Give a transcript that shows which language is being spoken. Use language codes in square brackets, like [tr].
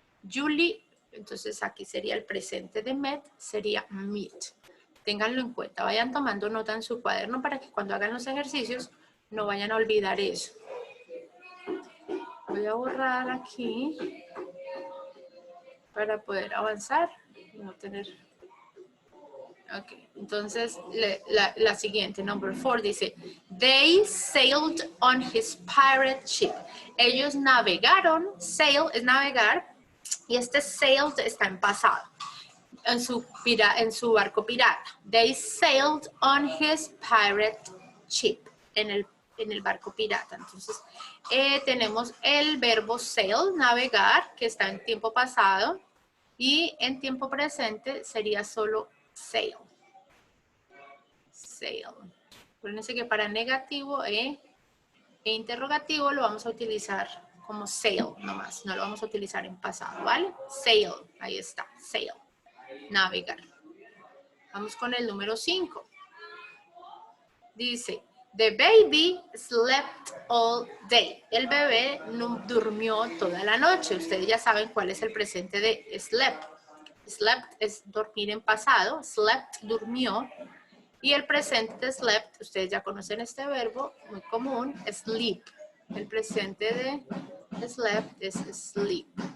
[es] Julie, entonces aquí sería el presente de met, sería meet. Ténganlo en cuenta, vayan tomando nota en su cuaderno para que cuando hagan los ejercicios no vayan a olvidar eso. Voy a borrar aquí para poder avanzar y no tener... Ok, entonces la siguiente, [en] number 4, [es] dice, [en] they sailed on his pirate ship. [es] Ellos navegaron, sail es navegar, y este sailed está en pasado, en su barco pirata. [en] They sailed on his pirate ship, [es] en el barco pirata. Entonces, tenemos el verbo sail, navegar, que está en tiempo pasado, y en tiempo presente sería solo sail. Sail. Acuérdense que para negativo e interrogativo lo vamos a utilizar como sail nomás, no lo vamos a utilizar en pasado, ¿vale? Sail, ahí está, sail, navegar. Vamos con el número 5. Dice, [en] the baby slept all day. [es] El bebé no durmió toda la noche. Ustedes ya saben cuál es el presente de slept. Slept es dormir en pasado, slept, durmió. Y el presente de slept, ustedes ya conocen este verbo, muy común, sleep. El presente de slept es sleep.